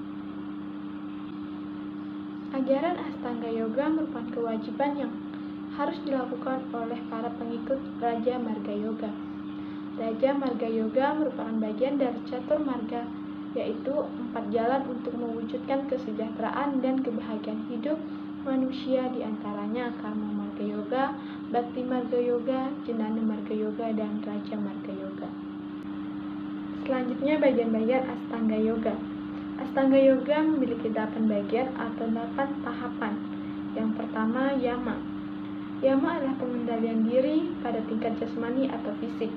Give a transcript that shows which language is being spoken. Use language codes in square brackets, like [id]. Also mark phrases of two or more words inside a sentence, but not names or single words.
[id] Ajaran Astanga Yoga merupakan kewajiban yang harus dilakukan oleh para pengikut Raja Marga Yoga. Raja Marga Yoga merupakan bagian dari catur marga, yaitu 4 jalan untuk mewujudkan kesejahteraan dan kebahagiaan hidup manusia, diantaranya Karma Marga Yoga, Bhakti Marga Yoga, Jnana Marga Yoga, dan Raja Marga Yoga. Selanjutnya bagian-bagian Astanga Yoga. Astanga Yoga memiliki 8 bagian atau 8 tahapan. Yang pertama, Yama. Yama adalah pengendalian diri pada tingkat jasmani atau fisik.